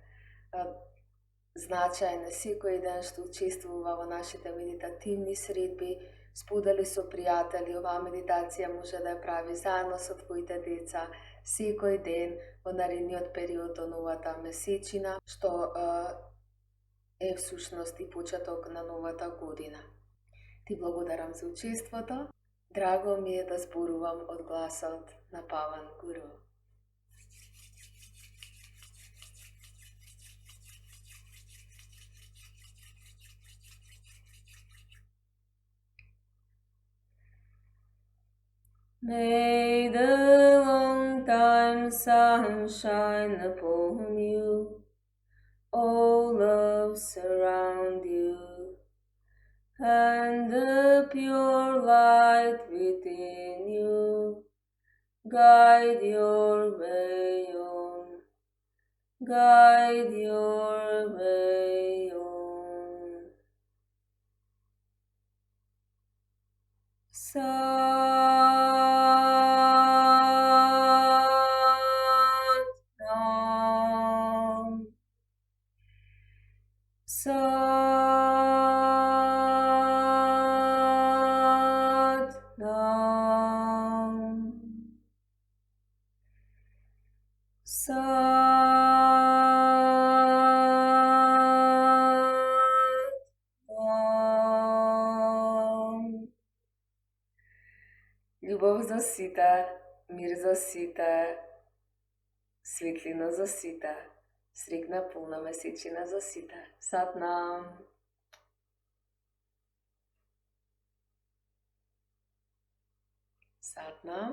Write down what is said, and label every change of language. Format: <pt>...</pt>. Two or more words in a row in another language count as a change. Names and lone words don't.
<mk>Значајно е секој ден што учествува во нашите медитативни средби, сподели со пријатели, оваа медитација може да ја прави заедно со твоите деца секој ден во наредниот период од новата месечина, што е всушност и почеток на новата година. Ти благодарам за учеството. Драго ми е да зборувам од гласот на Паван Гуру.</mk> <en>May the long time sun shine upon you. All love surround you, and the pure light within you guide your way on, guide your way on.</en> <pa>Sat-Nam. Sat-Nam. Sat-Nam.</pa> <mk>Љубов за сите, мир за сите, светлина за сите, срекна полна месечина за сите.</mk> <pa>Сатнам. Сатнам.</pa>